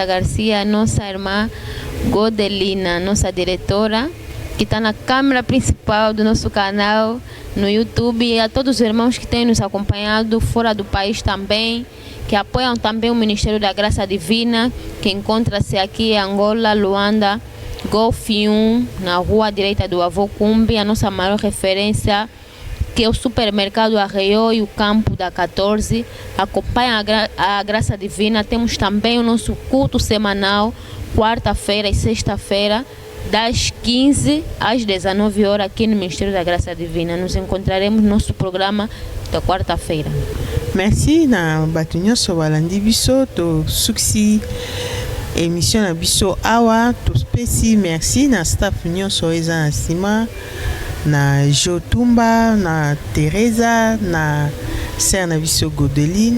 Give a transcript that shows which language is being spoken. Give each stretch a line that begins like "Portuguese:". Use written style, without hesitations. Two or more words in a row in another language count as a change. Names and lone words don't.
Portuguese: Garcia, a nossa irmã Godelina, nossa diretora, que está na câmera principal do nosso canal no YouTube, e a todos os irmãos que têm nos acompanhado fora do país também, que apoiam também o Ministério da Graça Divina, que encontra-se aqui em Angola, Luanda, Golf 1, na rua direita do Avô Cumbi, a nossa maior referência, que é o supermercado Arreio e o campo da 14. Acompanha a Graça Divina. Temos também o nosso culto semanal, quarta-feira e sexta-feira, das 15 às 19 horas, aqui no Ministério da Graça Divina. Nos encontraremos no nosso programa da quarta-feira.
Lingala: Merci na batunyo so balandi biso to suksi émission na biso awa to spéci merci na staff nyonso eza na nsima na Jotumba, na Teresa, na sœur na biso Godeline.